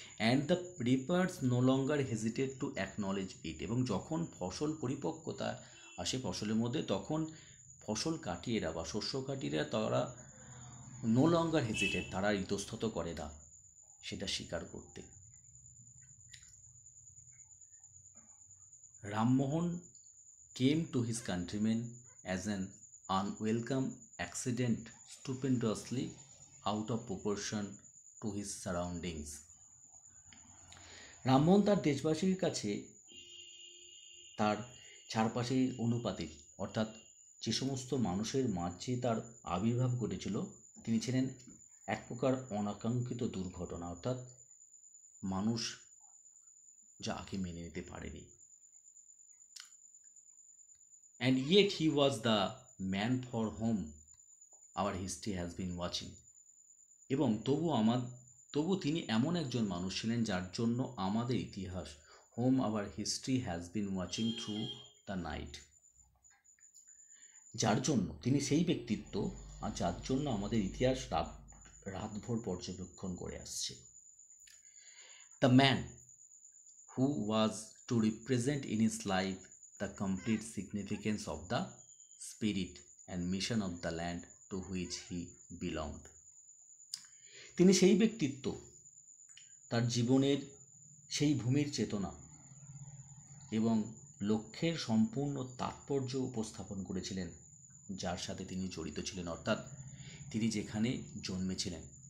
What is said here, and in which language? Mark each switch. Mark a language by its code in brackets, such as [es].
[en] And the reapers no longer hesitate to acknowledge it. [bn] এবং যখন ফসল পরিপক্কতা আসে ফসলের মধ্যে, তখন ফসল কাটিয়েরা বা শস্য কাটিয়েরা তারা [en] no longer hesitate, [bn] তারা ইতস্তত করে না সেটা স্বীকার করতে। [en] Rammohan came to his countrymen as an unwelcome accident, stupendously out of proportion to his surroundings. [bn] Rammohan তার দেশবাসীর কাছে তার চারপাশের অনুপাতে, অর্থাৎ যে সমস্ত মানুষের মাঝে তার আবির্ভাব ঘটেছিল, তিনি ছিলেন এক প্রকার অনাকাঙ্ক্ষিত দুর্ঘটনা, অর্থাৎ মানুষ যাকে মেনে নিতে পারেনি। [en] And yet he was the man for whom our history has been watching. [bn] এবং তবু তিনি এমন একজন মানুষ ছিলেন যার জন্য আমাদের ইতিহাস, [en] whom our history has been watching through the night, [bn] যার জন্য তিনি সেই ব্যক্তিত্ব আর যার জন্য আমাদের ইতিহাস রাতভর পর্যবেক্ষণ করে আসছে। [en] The man who was to represent in his life the complete significance of the spirit and mission of the land to which he belonged. [bn] তিনি সেই ব্যক্তিত্ব, তার জীবনের সেই ভূমির চেতনা এবং লক্ষ্যের সম্পূর্ণ তাৎপর্য উপস্থাপন করেছিলেন যার সাথে তিনি জড়িত ছিলেন, অর্থাৎ তিনি যেখানে জন্মেছিলেন।